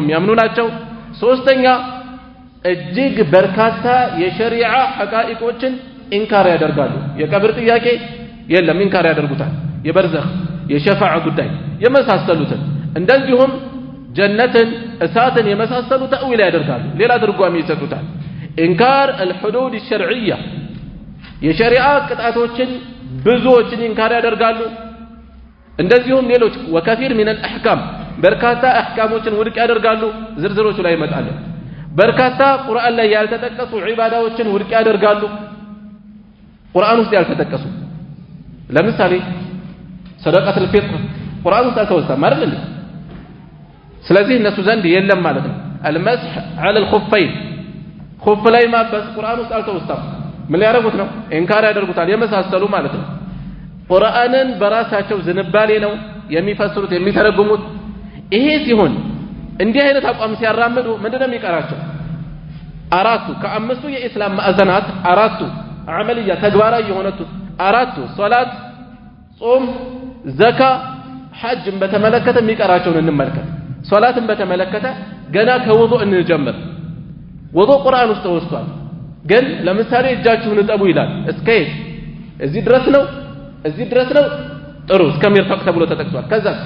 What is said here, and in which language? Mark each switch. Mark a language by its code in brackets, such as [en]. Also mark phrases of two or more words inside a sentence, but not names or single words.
[am] የሚያምኑ ናቸው ሶስተኛ እጅግ በርካታ የሸሪዓ ሐቃኢቆችን ኢንካር ያደርጋሉ የቀብር ጥያቄ የለም ኢንካር ያደርጉታል የበርዘኽ የሸፋዓ ጉዳይ የመሳሰሉትን እንደዚሁም ጀነትን እሳትን የመሳሰሉ ተእዊል ያደርጋሉ ሌላ ትርጓሜ ይሰጡታል ኢንካር [ar] الحدود الشرعيه [am] የሸሪዓ ቅጣቶችን ብዙዎችን ኢንካር ያደርጋሉ እንደዚሁም ሌሎች [ar] وكثير من الأحكام [am] በርካታ አህካሞችን ውድቅ ያደርጋሉ ዝርዝሮቹ ላይ ይመጣሉ በርካታ ቁርአን ላይ ያልተጠቀሱ ዒባዳዎችን ውድቅ ያደርጋሉ ቁርአን ውስጥ ያልተጠቀሱ ለምሳሌ ሰደቃቱል ፊጥር ቁርአን ውስጥ አልተወሳም አይደል እንዴ ስለዚህ እነሱ ዘንድ የለም ማለት ነው [ar] المسح على الخفين [am] خف ላይ ማበስ ቁርአን ውስጥ አልተወሳም ምን ያደርጉት ነው ኢንካር ያደርጉታል የመሳሰሉ ማለት ነው ቁርአንን በራሳቸው ዝንባሌ ነው የሚፈስሩት የሚተረጉሙት ይሄ ሲሆን እንዲህ አይነት አቋም ሲያራምዱ ምንድነው የሚቀራቸው አራቱ ከአምስቱ የኢስላም ማዕዘናት አራቱ አመልያ ተግባራዊ የሆኑት አራቱ ሶላት ጾም ዘካ ሐጅን በተመለከተ የሚቀራቸውን እንመልከት ሶላትን በተመለከተ ገና ከውዱእ እንጀምር ውዱእ ቁርአን ውስጥ ተወስቷል ግን ለምሳሌ እጃችሁን እጠቡ ይላል እስከ እዚህ ድረስ ነው ጥሩ እስከሚርፈቅ ተብሎ ተጠቅሷል ከዛ